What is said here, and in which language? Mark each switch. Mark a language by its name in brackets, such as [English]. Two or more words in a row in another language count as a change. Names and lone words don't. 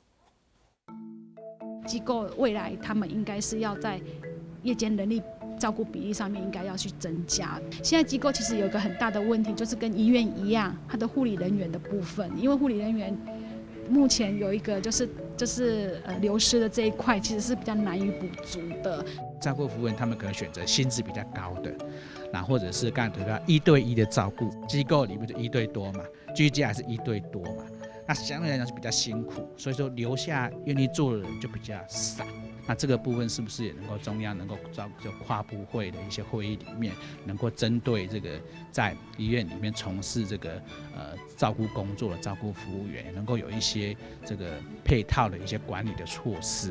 [Chinese] 機構未來他們應該是要在夜間人力照顧比例上面應該要去增加。現在機構其實有一個很大的問題，就是跟醫院一樣，它的護理人員的部分，因為護理人員目前有一個就是流失的這一塊，其實是比較難以補足的。照顧服務員他們可能選擇薪資比較高的， 那或者是刚才提到1对1的照顾，机构里面就1对多嘛，居家还是1对多嘛，那相对来讲是比较辛苦，所以说留下愿意做的人就比较少。那这个部分是不是也能够中央能够就跨部会的一些会议里面，能够针对这个在医院里面从事这个照顾工作的照顾服务员，能够有一些这个配套的一些管理的措施，